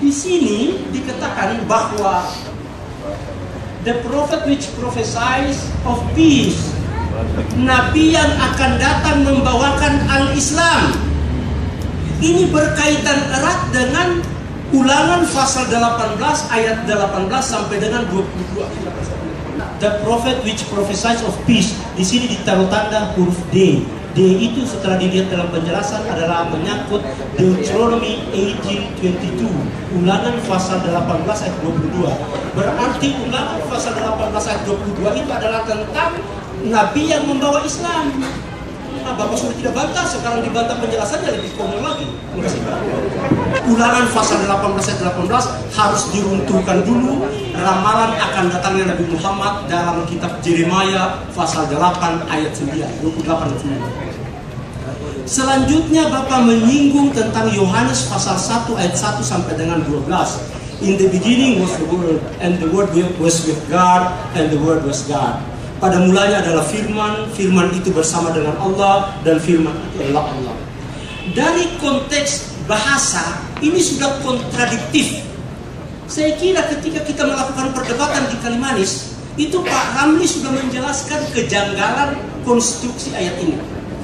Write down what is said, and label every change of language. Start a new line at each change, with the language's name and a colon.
Indonesian: Di sini dikatakan bahwa
English: the prophet which prophesies of peace,
Indonesian: Nabi yang akan datang membawakan al-Islam. Ini berkaitan erat dengan Ulangan pasal 18 ayat 18 sampai dengan 22.
English: The prophet which prophesies of peace.
Indonesian: Di sini ditaruh tanda huruf D. D itu setelah dilihat dalam penjelasan adalah menyangkut Deuteronomy 18:22. Ulangan pasal 18 ayat 22. Berarti Ulangan pasal 18 ayat 22 itu adalah tentang Nabi yang membawa Islam. Nah, Bapak sudah tidak bantah, sekarang dibantah penjelasannya lebih konyol lagi. Ulangan pasal 18 ayat 18 harus diruntuhkan dulu. Ramalan akan datangnya Nabi Muhammad dalam kitab Yeremia pasal 8 ayat 9, 28 ayat 9. Selanjutnya Bapak menyinggung tentang Yohanes pasal 1 ayat 1 sampai dengan 12.
English: In the beginning was the Word, and the Word was with God, and the Word was God.
Indonesian: Pada mulanya adalah firman, firman itu bersama dengan Allah, dan firman itu adalah Allah. Dari konteks bahasa, ini sudah kontradiktif. Saya kira ketika kita melakukan perdebatan di Kalimanis, itu Pak Ramli sudah menjelaskan kejanggalan konstruksi ayat ini.